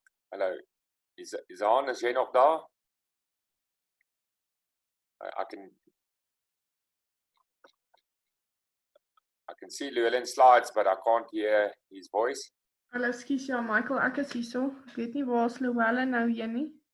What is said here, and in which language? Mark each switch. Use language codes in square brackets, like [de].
[af] Hallo, Izan, is jy nog daar? [en] I can see Llewellyn's slides, but I can't hear his voice. [af] Hallo, skus, ja, Michael, ek is hierso. Ek weet nie waar is Llewellyn nou heen nie.